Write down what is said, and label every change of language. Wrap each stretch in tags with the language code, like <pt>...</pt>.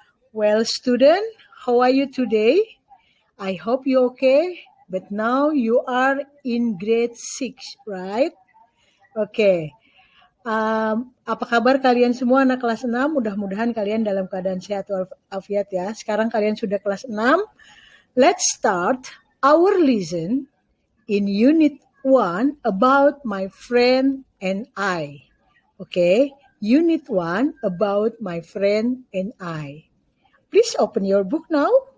<en>Well, student, how are you today? I hope you okay. But now you are in grade 6, right? Okay.</en> <id>Apa kabar kalian semua anak kelas 6? Mudah-mudahan kalian dalam keadaan sehat walafiat ya. Sekarang kalian sudah kelas 6.</id> <en>Let's start our lesson in unit 1 about my friend and I. Okay, unit 1 about my friend and I. Please open your book now.</en>